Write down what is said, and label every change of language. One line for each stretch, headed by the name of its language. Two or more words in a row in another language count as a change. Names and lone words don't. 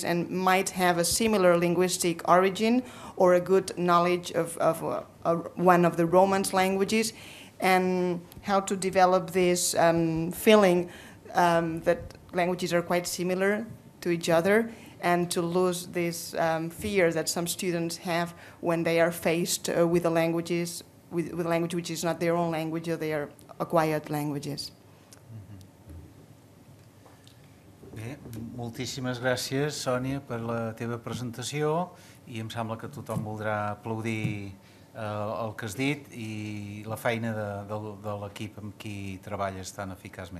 English: and might have a similar linguistic origin or a good knowledge of one of the Romance languages, and how to develop this feeling that languages are quite similar to each other, and to lose this fear that some students have when they are faced with a language which is not their own language or their acquired languages.
Catalan: Bé, moltíssimes gràcies, Sònia, per la teva presentació, i em sembla que tothom voldrà aplaudir el que has dit i la feina de l'equip amb qui treballes tan eficaçment.